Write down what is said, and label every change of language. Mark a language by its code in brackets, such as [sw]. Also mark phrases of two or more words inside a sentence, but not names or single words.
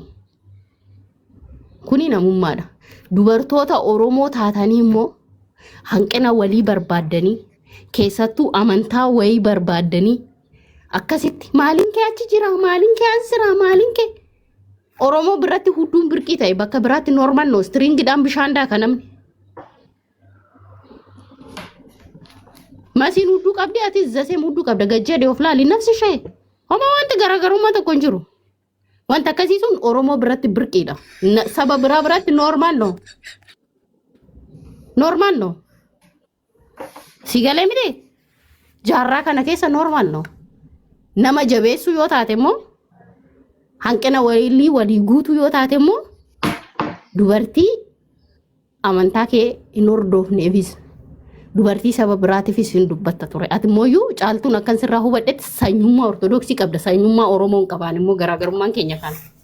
[om] kuni namummaadha dubartoota oromoo taatanii immoo hanqina walii barbaaddanii keessattuu amantaa wayii barbaaddanii akkasitti maalin kee achi jira maalin kee asira maalin kee oromoo biratti hudduun birqii ta'e bakka biraatti normal no stringidhaan bishaandaa kanamni masin hudduu qabdi ati zasee hudduu qabda gajjade of laali nafsi shee homa wanti garaagarummaa tokko jiru wanta akkasii sun oromoo biratti birqiidha saba biratti normal no sigalee miti jaarraa kana keessa normal no nama jabeessu yoo taate immoo hanqina walii guutuu yoo taate immoo dubartii amantaa kee hin hordofneefis dubartii saba biraatiifis hin dubbatta ture ati mooyyuu caaltuun akkan sirraa hubadhetti sanyummaa ortodoksii qabda sanyummaa oromoon qabaan immoo garaagarummaan keenya kana